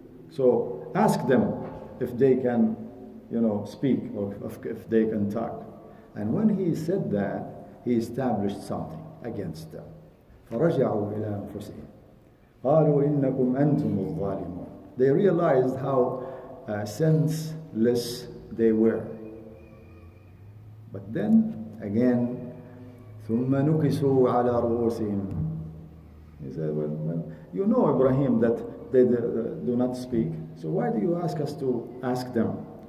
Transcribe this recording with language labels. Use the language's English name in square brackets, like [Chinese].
[English] So ask them if they can, speak, or if they can talk. And when he said that, he established something against them. [Arabic] فَرَجَعُوا إِلَى أَنفُسِهِمْ قَالُوا إِنَّكُمْ أَنْتُمُ الظَّالِمُونَ. [English] They realized how senseless they were. But then, again, [Arabic] ثُمَّ نُكِسُوا عَلَى رُؤُوسِهِمْ. [English] He said, well, you know, Ibrahim, that they do not speak, so why do you ask us to ask them?